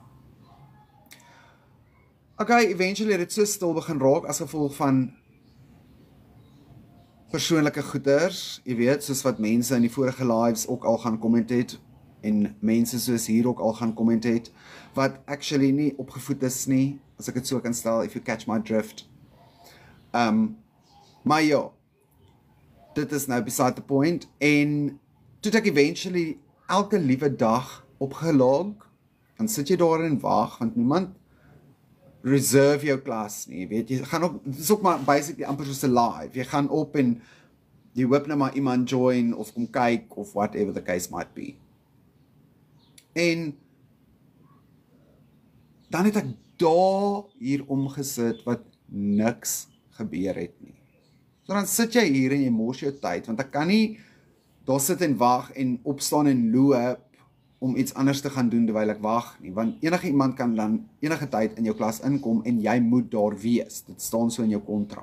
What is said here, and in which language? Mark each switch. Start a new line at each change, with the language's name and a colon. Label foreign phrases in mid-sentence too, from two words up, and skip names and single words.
Afrikaans: Okay, eventually het dit so stil begin raak as gevolg van persoonlike goeders, jy weet, soos wat mense in die vorige lives ook al gaan comment het, en mense soos hier ook al gaan comment het, wat actually nie opgevoed is nie, as ek het so kan stel,
English: if you catch my drift.
Afrikaans: Maar ja, dit is nou
English: beside the point,
Afrikaans: en toe ek eventually elke liewe dag opgelog, dan sit jy daar en wag, want niemand reserve jou klas nie, weet jy, gaan op, dit is ook maar basically amper soos 'n live, jy gaan op en jy hoop nou maar iemand join, of kom kyk,
English: of whatever the case might be.
Afrikaans: En dan het ek daar hier omgesit, wat niks gebeur het nie. So dan sit jy hier en jy mors jou tyd, want ek kan nie daar sit en wag en opstaan en loop, om iets anders te gaan doen terwyl ek wag nie, want enige iemand kan dan enige tyd in jou klas inkom en jy moet daar wees, dit staan so in jou kontrak.